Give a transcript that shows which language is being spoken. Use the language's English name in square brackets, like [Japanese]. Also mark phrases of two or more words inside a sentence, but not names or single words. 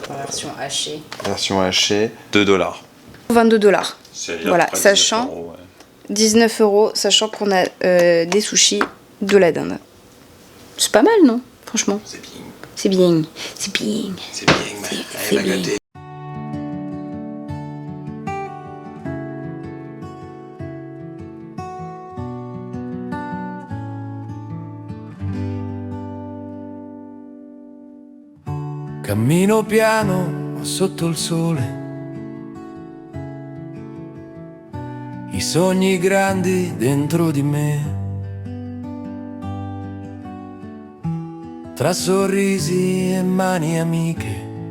[French] Version hachée. Version hachée, $2. 22 $. Voilà, 19 sachant €, ouais. 19 €, sachant qu'on a des sushis, de la dinde. C'est pas mal, non? Franchement. C'est bien. C'est bien. C'est bien. C'est bien, mais elle a gâté. [Italian] Cammino piano sotto il sole, i sogni grandi dentro di me, tra sorrisi e mani amiche.